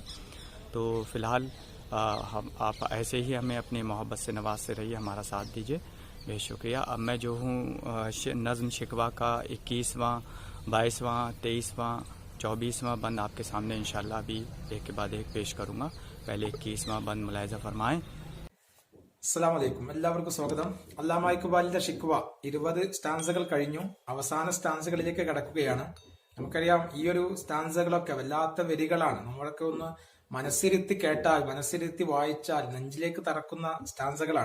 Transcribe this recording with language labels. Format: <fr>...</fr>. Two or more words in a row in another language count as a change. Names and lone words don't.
<ur>تو فی الحال آپ ایسے ہی ہمیں اپنی محبت سے نوازتے رہیے، ہمارا ساتھ دیجیے. بے حد شکریہ. اب میں جو ہوں نظم شکوہ کا 21واں، 22واں، 23واں، 24واں بند آپ کے سامنے ان شاء اللہ بھی ایک کے بعد ایک پیش کروں گا. پہلے 21واں بند ملاحظہ فرمائیں.</ur> <ar>السلام عليكم.</ar> <ml>എല്ലാവർക്കും സ്വാഗതം. അല്ലാമ ഇക്ബാലിന്റെ ഷിക്വ 20 സ്റ്റാൻസകൾ കഴിഞ്ഞു. അവസാന സ്റ്റാൻസകളിലേക്ക് കടക്കുകയാണ്. നമുക്കറിയാം, ഈ ഒരു സ്റ്റാൻസകളൊക്കെ വല്ലാത്ത വരികളാണ്. നമ്മളൊക്കെ ഒന്ന് മനസ്സിരുത്തി കേട്ടാൽ, മനസ്സിരുത്തി വായിച്ചാൽ നെഞ്ചിലേക്ക് തറക്കുന്ന സ്റ്റാൻസകളാണ്.</ml>